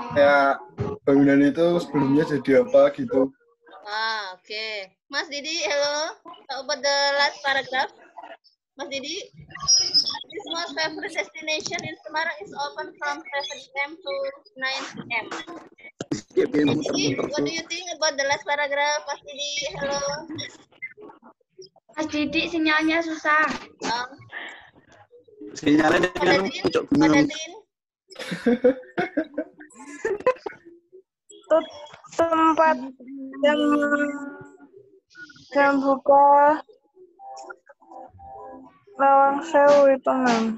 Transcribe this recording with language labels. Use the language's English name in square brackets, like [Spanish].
[Indonesian] Kayak bangunan itu sebelumnya jadi apa gitu. [English] Okay. Mas Didi, hello. How about the last paragraph? Mas Didi, this most favorite destination in Semarang is open from 7 AM to 9 PM. Didi, what do you think about the last paragraph? Mas Didi, hello. [Indonesian] Mas Didi, sinyalnya susah. Sinyalnya dengan pucuk gunung. Tempat yang buka Lawang Sewu itu, Mem.